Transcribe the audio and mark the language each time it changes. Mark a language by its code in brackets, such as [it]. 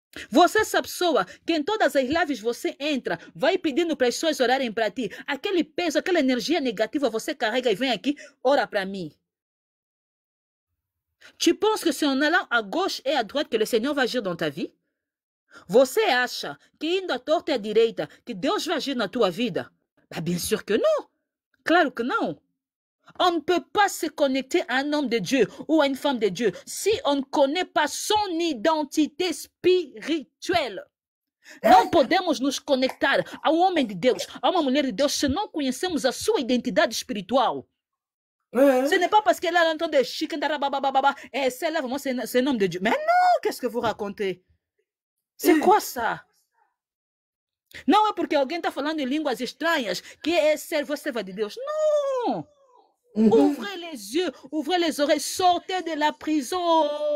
[pt] Você sabe pessoa que em todas as lives você entra, vai pedindo para as pessoas orarem para ti, aquele peso, aquela energia negativa você carrega e vem aqui, ora para mim. [fr] Tu penses que c'est en allant à gauche et à droite que le Seigneur va agir dans ta vie? [pt] Você acha que indo à torta e à direita que Deus vai agir na tua vida? [fr] Bien sûr que non. [pt] Claro que [fr] non. On ne peut pas se connecter à un homme de Dieu ou à une femme de Dieu si on ne connaît pas son identité spirituelle. [pt] Não podemos nos conectar a homem de Deus, a uma mulher de Deus, se não conhecemos a sua identidade espiritual. [fr] Ce n'est pas parce qu'elle est en train de chicandarabababa, et celle-là, vraiment, c'est un homme de Dieu. Mais non, qu'est-ce que vous racontez? C'est quoi ça? [pt] Não é porque alguém está falando em línguas estranhas que é serva de Deus. [fr] Non! Ouvrez les yeux, ouvrez les oreilles, sortez de la prison.